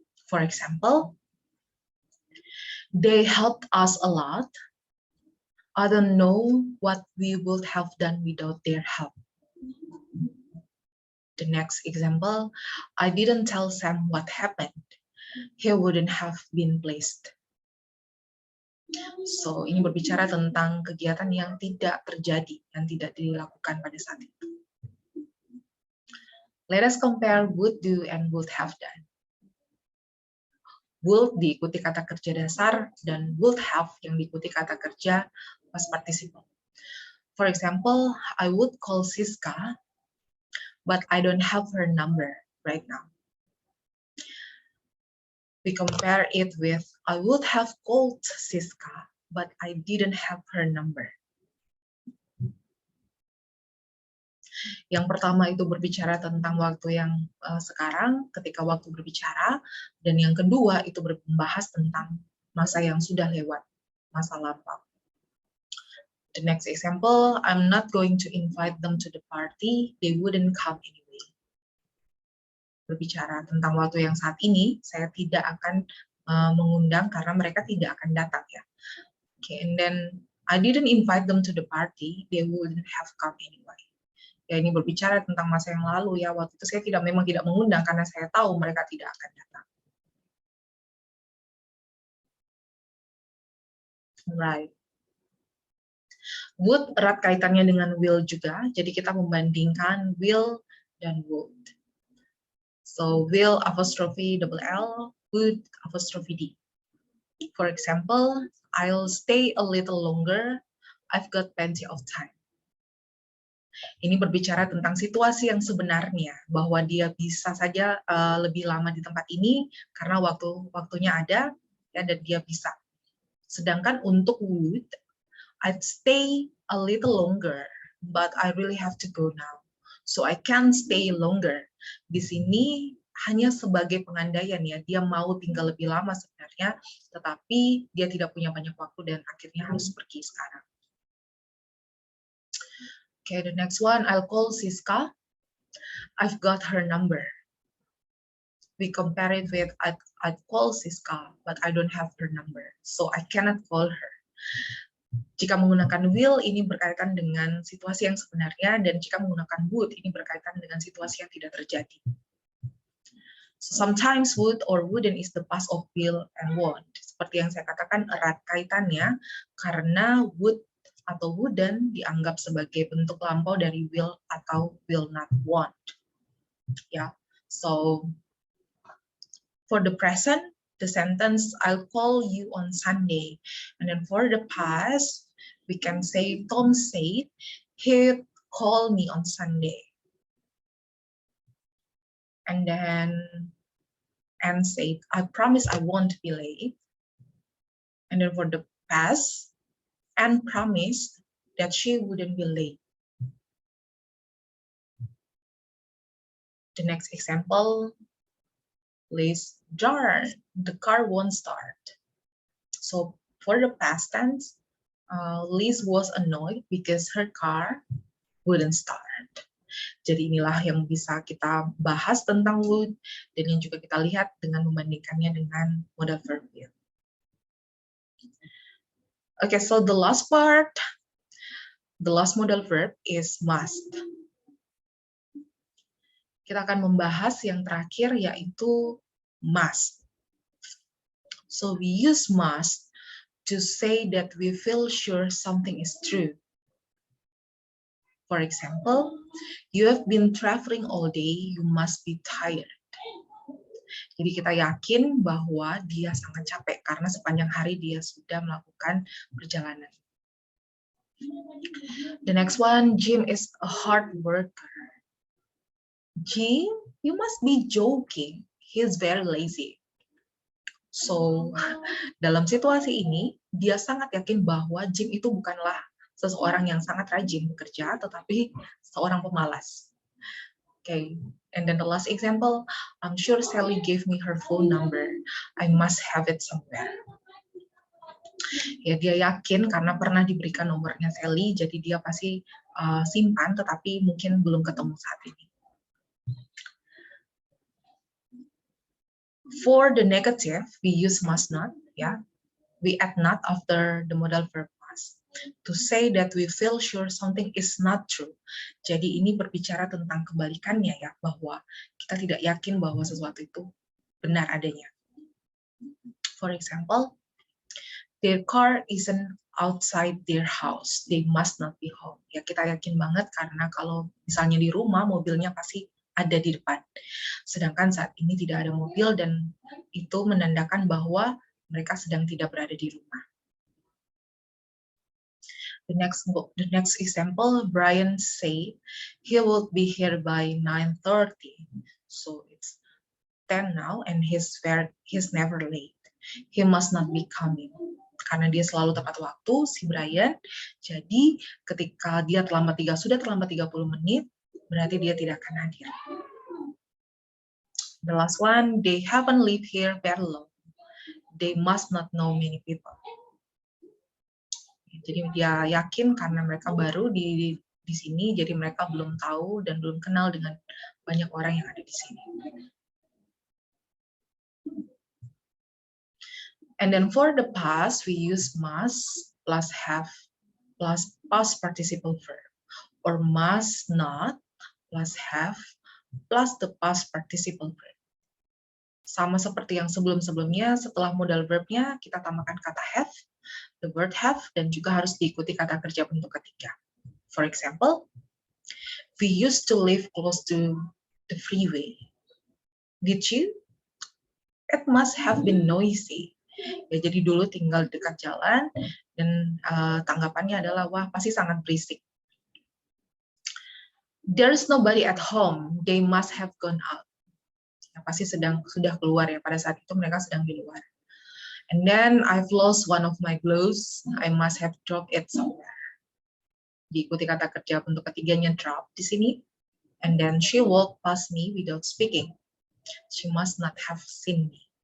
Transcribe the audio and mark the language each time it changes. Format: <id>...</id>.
<en>For example, they helped us a lot. I don't know what we would have done without their help. The next example, I didn't tell Sam what happened. He wouldn't have been pleased.</en> <id>So, ini berbicara tentang kegiatan yang tidak terjadi, yang tidak dilakukan pada saat itu.</id> <en>Let us compare would do and would have done.</en> <id>Would diikuti kata kerja dasar dan would have yang diikuti kata kerja past participle.</id> <en>For example, I would call Siska, but I don't have her number right now. We compare it with, I would have called Siska, but I didn't have her number.</en> <id>Yang pertama itu berbicara tentang waktu yang sekarang, ketika waktu berbicara, dan yang kedua itu membahas tentang masa yang sudah lewat, masa lampau.</id> <en>The next example, I'm not going to invite them to the party, they wouldn't come anyway.</en> <id>Berbicara tentang waktu yang saat ini, saya tidak akan mengundang karena mereka tidak akan datang ya.</id> <en>Okay, and then I didn't invite them to the party, they wouldn't have come anyway.</en> <id>Ya, ini berbicara tentang masa yang lalu ya, waktu itu saya memang tidak mengundang karena saya tahu mereka tidak akan datang. Right. Would erat kaitannya dengan will juga, jadi kita membandingkan will dan would.</id> <en>So will apostrophe double L, would apostrophe D. For example, I'll stay a little longer, I've got plenty of time.</en> <id>Ini berbicara tentang situasi yang sebenarnya, bahwa dia bisa saja lebih lama di tempat ini karena waktunya ada ya, dan dia bisa. Sedangkan untuk would,</id> <en>I'd stay a little longer, but I really have to go now. So I can't stay longer.</en> <id>Di sini hanya sebagai pengandaian ya, dia mau tinggal lebih lama sebenarnya, tetapi dia tidak punya banyak waktu dan akhirnya harus pergi sekarang.</id> <en>Okay, the next one, I'll call Siska. I've got her number. We compare it with I'd call Siska, but I don't have her number, so I cannot call her.</en> <id>Jika menggunakan will, ini berkaitan dengan situasi yang sebenarnya, dan jika menggunakan would, ini berkaitan dengan situasi yang tidak terjadi.</id> <en>So, sometimes would or wouldn't is the past of will and want.</en> <id>Seperti yang saya katakan, erat kaitannya karena would atau wouldn't dianggap sebagai bentuk lampau dari will atau will not want.</id> <en>Ya, so for the present, the sentence I'll call you on Sunday, and then for the past, we can say Tom said he'd call me on Sunday, and then Anne said I promise I won't be late, and then for the past, Anne promised that she wouldn't be late. The next example, Liz, darn, the car won't start. So for the past tense, Liz was annoyed because her car wouldn't start.</en> <id>Jadi inilah yang bisa kita bahas tentang would, dan yang juga kita lihat dengan membandingkannya dengan modal verb will.</id> <en>Okay, so the last part, the last modal verb is must.</en> <id>Kita akan membahas yang terakhir, yaitu must.</id> <en>So we use must to say that we feel sure something is true. For example, you have been traveling all day, you must be tired.</en> <id>Jadi kita yakin bahwa dia sangat capek karena sepanjang hari dia sudah melakukan perjalanan.</id> <en>The next one, Jim is a hard worker. Jim, you must be joking. He's very lazy.</en> <id>So, dalam situasi ini, dia sangat yakin bahwa Jim itu bukanlah seseorang yang sangat rajin bekerja, tetapi seorang pemalas.</id> <en>Okay, and then the last example, I'm sure Sally gave me her phone number. I must have it somewhere.</en> <id>Ya, dia yakin karena pernah diberikan nomornya Sally, jadi dia pasti simpan, tetapi mungkin belum ketemu saat ini.</id> <en>For the negative, we use must not. Ya, we add not after the modal verb must to say that we feel sure something is not true.</en> <id>Jadi ini berbicara tentang kebalikannya, ya, bahwa kita tidak yakin bahwa sesuatu itu benar adanya.</id> <en>For example, their car isn't outside their house. They must not be home.</en> <id>Ya, kita yakin banget karena kalau misalnya di rumah, mobilnya pasti ada di depan. Sedangkan saat ini tidak ada mobil, dan itu menandakan bahwa mereka sedang tidak berada di rumah.</id> <en>The next example, Brian said he will be here by 9:30. So it's 10 now, and he's never late. He must not be coming.</en> <id>Karena dia selalu tepat waktu, si Brian. Jadi ketika dia sudah terlambat 30 menit, berarti dia tidak akan hadir.</id> <en>The last one, they haven't lived here very long. They must not know many people.</en> <id>Jadi dia yakin karena mereka baru di sini, jadi mereka belum tahu dan belum kenal dengan banyak orang yang ada di sini.</id> <en>And then for the past, we use must plus have plus past participle verb, or must not plus have plus the past participle verb.</en> <id>Sama seperti yang sebelum-sebelumnya, setelah modal verbnya kita tambahkan kata have,</id> <en>the word have,</en> <id>dan juga harus diikuti kata kerja bentuk ketiga.</id> <en>For example, we used to live close to the freeway. Did you? It must have been noisy.</en> <id>Ya, jadi dulu tinggal dekat jalan, dan tanggapannya adalah, wah, pasti sangat berisik.</id> <en>There's nobody at home. They must have gone out.</en> <id>Ya, pasti sudah keluar, ya, pada saat itu mereka sedang di luar.</id> <en>And then I've lost one of my gloves. I must have dropped it somewhere.</en> <id>Diikuti kata kerja bentuk ketiganya drop di sini.</id> <en>And then she walked past me without speaking. She must not have seen me.</en>